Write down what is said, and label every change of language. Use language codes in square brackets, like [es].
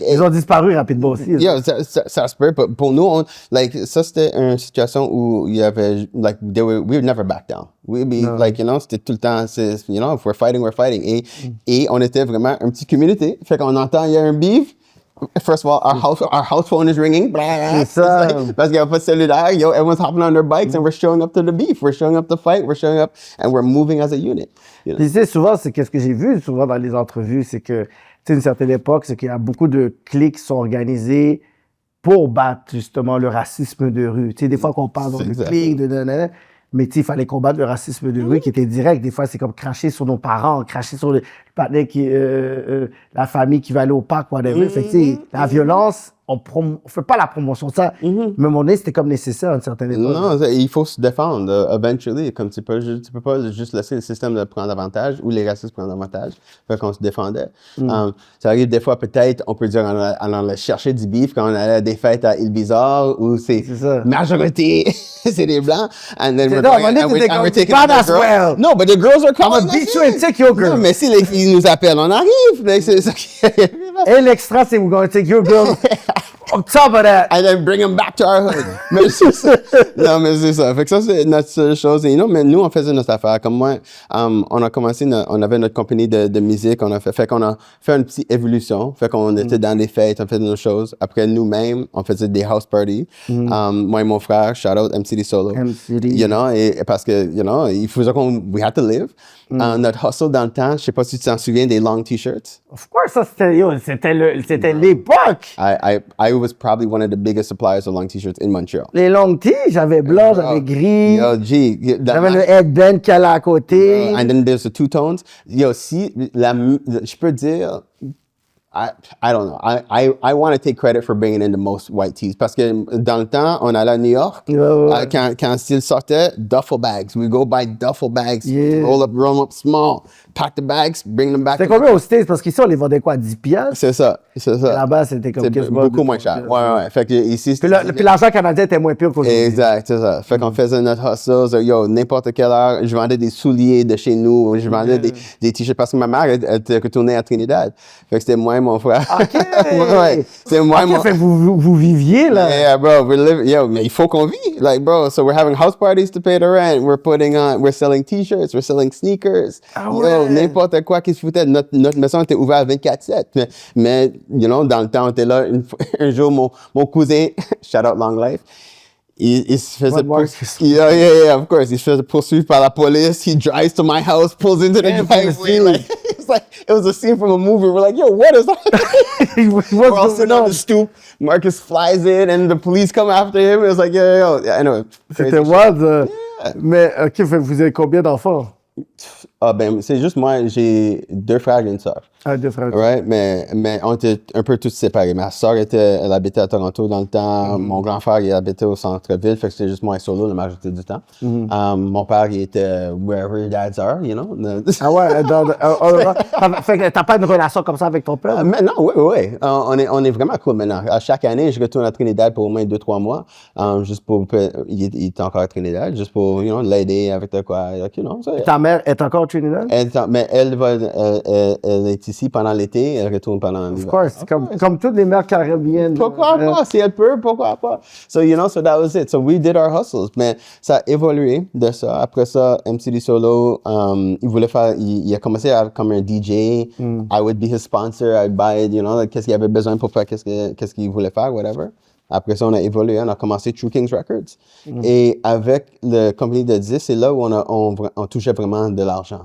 [fr] Ils ont disparu rapidement aussi. Yeah, ça se peut, pour nous, ça, c'était une situation où il y avait, [en] we would never back down. We'd be, [fr] c'était tout le temps, [en] if we're fighting, we're fighting. [fr] Et on était vraiment un petit communauté. Fait qu'on entend, il y a un beef. [en] First of all, our house phone is ringing. [fr] Parce qu'il n'y a pas de cellulaire. [en] Everyone's hopping on their bikes and we're showing up to the beef. We're showing up to fight. We're showing up and we're moving as a unit. [fr] Puis tu sais, souvent, c'est qu'est-ce que j'ai vu souvent dans les entrevues, c'est que, tu sais, une certaine époque, c'est qu'il y a beaucoup de clics qui sont organisés pour battre justement le racisme de rue. Tu sais, des fois qu'on parle de clics, mais tu sais, il fallait combattre le racisme de rue qui était direct. Des fois, c'est comme cracher sur nos parents, cracher sur le partenaire la famille qui va aller au parc, whatever. Fait que, tu sais, la violence, on fait pas la promotion de ça. Mais à un moment donné, c'était comme nécessaire à une certaine époque. Non, il faut se défendre, eventually. Comme tu peux pas juste laisser le système de prendre avantage ou les racistes prendre avantage. Fait qu'on se défendait. Ça arrive des fois, peut-être, on peut dire, on allait chercher du beef quand on allait à des fêtes à Île Bizarre où c'est majorité, c'est des Blancs. [en] And then we're taking the girls. No, but the girls are coming. I'm gonna beat you and take your girl. [fr] Non, mais si les filles nous appellent, on arrive. C'est ça qui et l'extra, c'est [en] we're gonna take your girl. fucked up of that. And then bring them back to our hood. [fr] Mais c'est ça. Non, mais c'est ça. Fait que ça, c'est notre seule chose. Et mais nous, on faisait notre affaire. Comme moi, on a commencé, on avait notre compagnie de musique. Fait qu'on a fait une petite évolution. Fait qu'on était dans les fêtes, on faisait nos choses. Après, nous-mêmes, on faisait des house parties. Moi et mon frère, [en] shout out [fr] MCD Solo. MCD. [en] You know, [fr] et parce que, [en] you know, [fr] il faisait [en] we had to live. [fr] Notre hustle dans le temps, je sais pas si tu t'en souviens des long t-shirts. [en] Of course, [fr] ça, c'était l'époque. [en] I was probably one of the biggest suppliers of long t-shirts in Montreal. [fr] Les longues tees, j'avais blanc, j'avais gris. Yo, G. J'avais le headband qui allait à côté. [en] And then there's the two tones. Yo, [fr] si, je peux dire, [en] I don't know. I want to take credit for bringing in the most white tees. [fr] Parce que dans le temps, on allait à New York. Ouais. Quand le style sortait, [en] duffel bags. We go buy duffel bags. Yeah. Roll up small. Pack the bags, bring them back. [fr] C'était combien aux States? Parce qu'ici, on les vendait quoi, à 10 piastres? C'est ça. Là-bas, c'était comme beaucoup moins cher. Ouais. Fait que ici, puis l'argent canadien était moins pire qu'aujourd'hui. Exact, c'est ça. Fait qu'on faisait notre hustle. Yo, n'importe quelle heure, je vendais des souliers de chez nous. Je vendais des t-shirts parce que ma mère, elle était retournée à Trinidad. Fait que c'était moi et mon frère. OK! Ouais. C'est moi et mon Fait que vous viviez, là. Yeah, bro, yo, mais il faut qu'on vit. [en] Like, bro, so we're having house parties to pay the rent. We're selling t-shirts, we're selling sneakers. [fr] Ah ouais. Yo, n'importe quoi qui se foutait. Notre maison était ouverte à 24/7. Mais, you know, dans le temps, on était là. Un jour, mon cousin, shout out Long Life, il se faisait [en] yeah, of course. [fr] Il se faisait poursuivre par la police. [en] He drives to my house, pulls into the driveway. Like, it's like, it was a scene from a movie. We're like, yo, what is that? We're all sitting on the stoop. Marcus flies in and the police come after him. It was like, yo. Anyway. [fr] C'était wild. Mais, OK, vous avez combien d'enfants? Ah, ben, c'est juste moi, j'ai 2 frères et une sœur. Ah, 2 frères. Right? Mais on était un peu tous séparés. Ma sœur, elle habitait à Toronto dans le temps. Mon grand frère, il habitait au centre-ville. Fait que c'était juste moi et solo la majorité du temps. Mon père, il était [en] wherever your dads are, you know? [fr] Ah ouais? Fait que t'as pas une relation comme ça avec ton père? Mais non, oui. On est vraiment cool maintenant. À chaque année, je retourne à Trinidad pour au moins 2-3 mois. Juste pour... Il est encore à Trinidad. Juste pour, you know, l'aider avec de quoi. [en] You know, [fr] Ta mère est encore au Trinidad? Mais elle est ici pendant l'été, elle retourne pendant l'hiver. [en] Of course, [fr] comme toutes les mères caribéennes. Pourquoi pas? Si elle peut, pourquoi pas? [en] So, you know, so that was it. So we did our hustles. [fr] Mais ça a évolué de ça. Après ça, MCD Solo, il a commencé comme un DJ. [en] I would be his sponsor. I'd buy it, you know, like, [fr] qu'est-ce qu'il avait besoin pour faire, qu'est-ce qu'il voulait faire, whatever. Après ça, on a évolué, on a commencé True Kings Records. Et avec le compagnie de 10, c'est là où on touchait vraiment de l'argent.